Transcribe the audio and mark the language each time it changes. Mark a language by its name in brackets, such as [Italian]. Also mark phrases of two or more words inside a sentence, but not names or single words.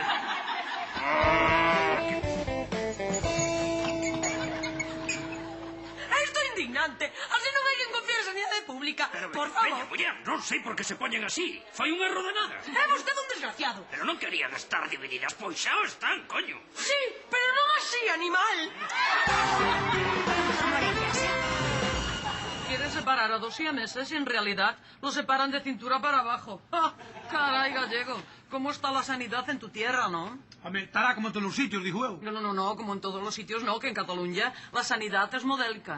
[Galician] Isto é indignante. Así non hai quen confíe en sanidade pública. Por favor. Muller, non sei por que se poñen así. Fai un erro de nada. É vostede un desgraciado. Pero non querían estar divididas, pois xa o están, coño. Sí, pero non así, animal. [Spanish] Quieren separar a 2 siameses y en realidad los separan de cintura para abajo. ¡Ah! Caray, gallego, ¿cómo está la sanidad en tu tierra, no? Home, estará como en todos los sitios, dijo eu. No, como en todos los sitios no, que en Cataluña la sanidad es modélica,